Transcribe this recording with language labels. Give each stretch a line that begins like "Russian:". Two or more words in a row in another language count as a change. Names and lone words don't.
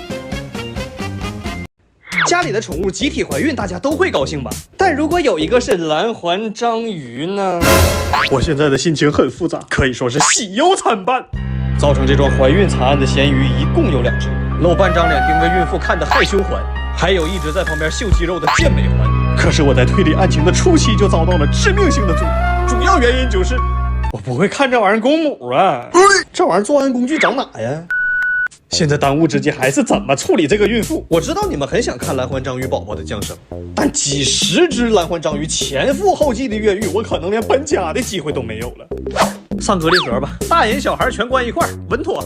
Chinese: 家裡的寵物集體懷孕，大家都會高興吧？但如果有一個是藍環章魚呢？我現在的心情很複雜，可以說是喜憂參半。造成這樁懷孕慘案的鹹魚一共有2隻，露半張臉盯着孕婦看的害羞環，還有一直在旁邊秀肌肉的健美環。可是我在推理案情的初期就遭到了致命性的阻攔，主要原因就是我不會看這玩意兒公母啊，這玩意兒作案工具長哪呀？現在當務之急還是怎麼處理這個孕婦。我知道你們很想看藍環章魚寶寶的降生，但幾十隻藍環章魚前赴後繼的越獄，我可能連搬家的機會都沒有了。上隔離盒吧，大人小孩全關一塊兒，穩妥。